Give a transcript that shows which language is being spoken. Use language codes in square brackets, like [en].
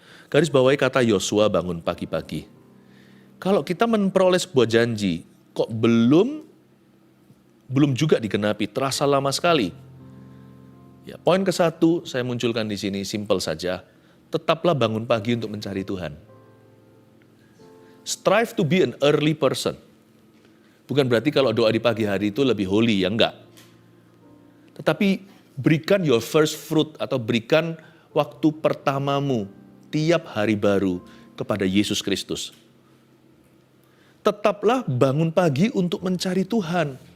[id] Garis bawahi kata Yosua bangun pagi-pagi. Kalau kita memperoleh sebuah janji, kok belum juga digenapi, terasa lama sekali. Ya, poin ke-1 saya munculkan di sini, simple saja. Tetaplah bangun pagi untuk mencari Tuhan. [en] Strive to be an early person. [id] Bukan berarti kalau doa di pagi hari itu lebih holy, ya enggak. Tetapi berikan [en] your first fruit [id] atau berikan waktu pertamamu tiap hari baru kepada Yesus Kristus. Tetaplah bangun pagi untuk mencari Tuhan.